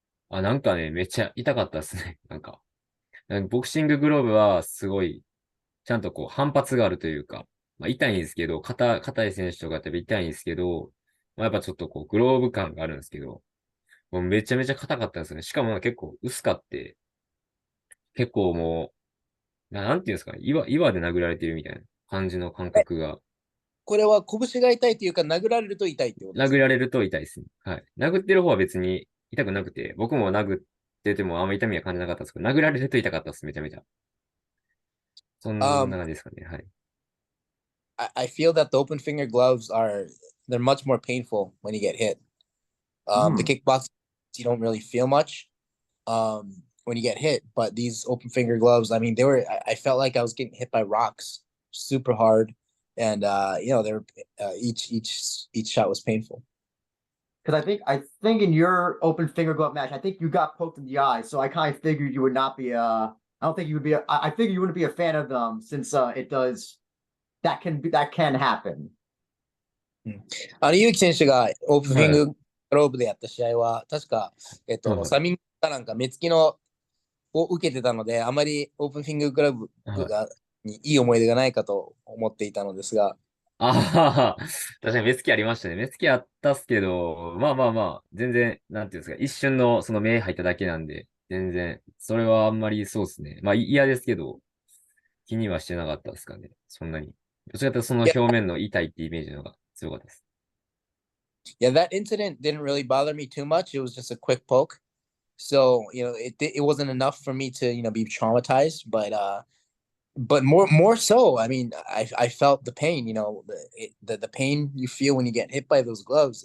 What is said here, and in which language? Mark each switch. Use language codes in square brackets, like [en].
[ja] あ、なんかね、めっちゃ痛かったですね。なんかボクシンググローブはすごい、ちゃんと反発があるというか、まあ痛いんですけど、硬い選手とかって痛いんですけど、まあ、やっぱちょっとグローブ感があるんですけど、もうめちゃめちゃ硬かったんですよね。しかも結構薄かって、結構もう、なんていうんですかね、岩で殴られてるみたいな感じの感え、覚が、これは拳が痛いというか、殴られると痛いってことですか？殴られると痛いですね。はい。殴ってる方は別に痛くなくて、僕も殴っててもあんま痛みは感じなかったですけど、殴られると痛かったです、めちゃめちゃ。そん Um, な感じですかね。はい。 [en] I feel that the open finger gloves they're much more painful when you get hit. The Hmm. kickboxing, you don't really feel much when you get hit, but these open finger gloves, I mean, I felt like I was getting hit by rocks super hard, and they were each shot was painful. Because I think in your open finger glove match, I think you got poked in the eye. So I kind of figured you would not be I don't think you would be I figured you wouldn't be a fan of them since it does that can happen. [ja] 結城選手がオープンフィンはい。ググローブでやった試合は、確か、はいはい。サミンかなんか目つきのを受けてたので、あまりオープンフィンググラブはい。にいい思い出がないかと思っていたのですが、ああ、確かに目つきありましたね。目つきあったっすけど、まあまあまあ、全然、なんていうんですか、一瞬のその目入っただけなんで、全然、それはあんまりそうですね。まあ嫌ですけど、気にはしてなかったですかね。そんなに。どちらかというとそのいや、表面の痛いってイメージの方が強かったです。 [en] yeah, that incident didn't really bother me too much. It was just a quick poke. So, it wasn't enough for me to, be traumatized, but more so, I mean, I felt the pain, the pain you feel when you get hit by those gloves.